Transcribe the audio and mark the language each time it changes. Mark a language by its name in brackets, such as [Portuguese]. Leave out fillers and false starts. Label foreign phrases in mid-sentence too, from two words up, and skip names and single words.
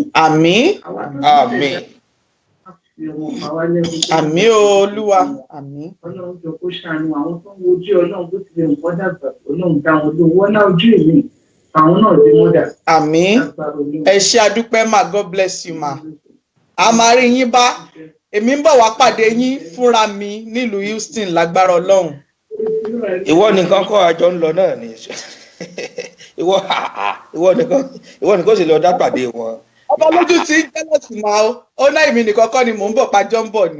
[Yoruba] Àmín. Àmín. Àmín o Olúwa. Àmín. Ọlọ́run jọ kó ṣàánú àwọn tó ń wojú Ọlọ́run bó tilẹ̀ nǹkan dàgbà Ọlọ́run dá wọn lóhùn wọ́n lá ojú èmi àwọn náà dé mọ́dà. Àmín. Ẹ ṣé adúpẹ́ mà, [English] God bless you ma. [Yoruba] A máa rí yín bá. Èmi ń bọ̀ wá pàdé yín fúnra mi nílùú Houston lágbára Ọlọ́run. Ìwọ nìkan kọ́ àjọ ń lọ náà ni. Ìwọ nìkan sì lọ dá pàdé wọn. Ọba lójú tí ń jẹ́lọ̀sì máa ó náà èmi nìkan kọ́ ni mò ń bọ̀ pàjọ́ ń bọ̀ ni.